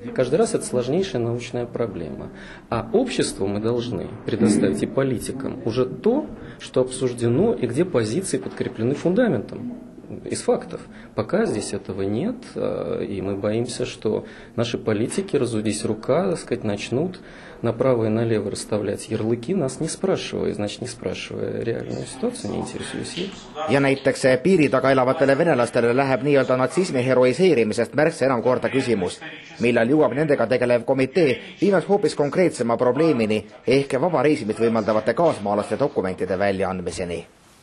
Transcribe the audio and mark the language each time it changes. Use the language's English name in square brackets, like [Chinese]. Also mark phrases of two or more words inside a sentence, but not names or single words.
[Russian] Каждый раз это сложнейшая научная проблема. А обществу мы должны предоставить и политикам уже то, что обсуждено и где позиции подкреплены фундаментом. Из фактов. Пока здесь этого нет, и мы боимся, что наши политики, разудись рука, так сказать, начнут направо и налево расставлять ярлыки, нас не спрашивая, значит, не спрашивая реальную ситуацию, не интересуясь ей. [Estonian] Ja näiteks piiri taga elavatele venelastele läheb nii-öelda natsismi heroiseerimisest märksa enam korda küsimus, millal jõuab nendega tegelev komitee viimaks hoopis konkreetsema probleemini ehk vaba reisimist võimaldavate kaasmaalaste dokumentide väljaandmiseni.